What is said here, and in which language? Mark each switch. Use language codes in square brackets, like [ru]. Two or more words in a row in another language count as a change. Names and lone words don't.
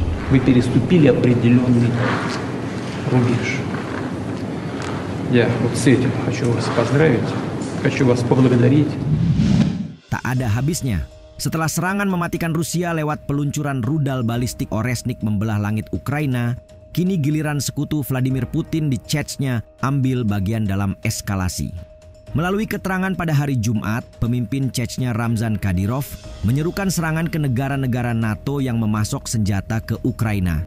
[ru] Вы переступили определенный рубеж. Я вот с этим хочу вас поздравить, хочу вас поблагодарить. [id] Tak ada habisnya. Setelah serangan mematikan Rusia lewat peluncuran rudal balistik Oresnik membelah langit Ukraina, kini giliran sekutu Vladimir Putin di Chechnya ambil bagian dalam eskalasi. Melalui keterangan pada hari Jumat, pemimpin Chechnya Ramzan Kadyrov menyerukan serangan ke negara-negara NATO yang memasok senjata ke Ukraina.